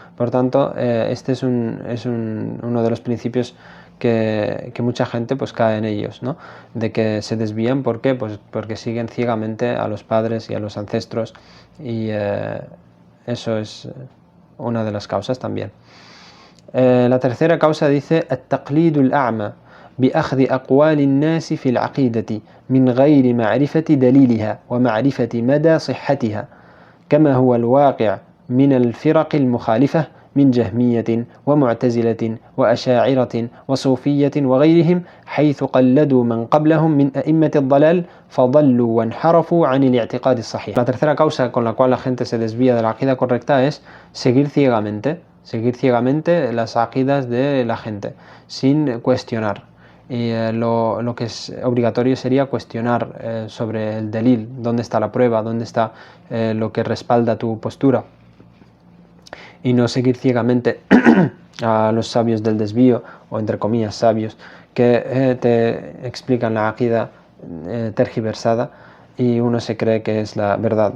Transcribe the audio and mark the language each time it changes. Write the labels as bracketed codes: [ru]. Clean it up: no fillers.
[es] Por tanto, este es uno de los principios que mucha gente pues cae en ellos, ¿no? De que se desvían. ¿Por qué? Pues porque siguen ciegamente a los padres y a los ancestros, y eso es una de las causas también. La tercera causa dice: [ar] التقليد الأعمى بأخذ أقوال الناس في العقيدة من غير معرفة دليلها ومعرفة مدى صحتها كما هو الواقع من الفرق المخالفة من جهمية ومعتزلة وأشاعرة وصوفية وغيرهم حيث قلدوا من قبلهم من أئمة الضلال فضلوا وانحرفوا عن الاعتقاد الصحيح. [es] La tercera causa con la cual la gente se desvía de la aqida correcta es seguir ciegamente las aqidas de la gente sin cuestionar. y lo que es obligatorio sería cuestionar sobre el delil, dónde está la prueba, dónde está lo que respalda tu postura, y no seguir ciegamente a los sabios del desvío, o entre comillas sabios, que te explican la aqida tergiversada y uno se cree que es la verdad.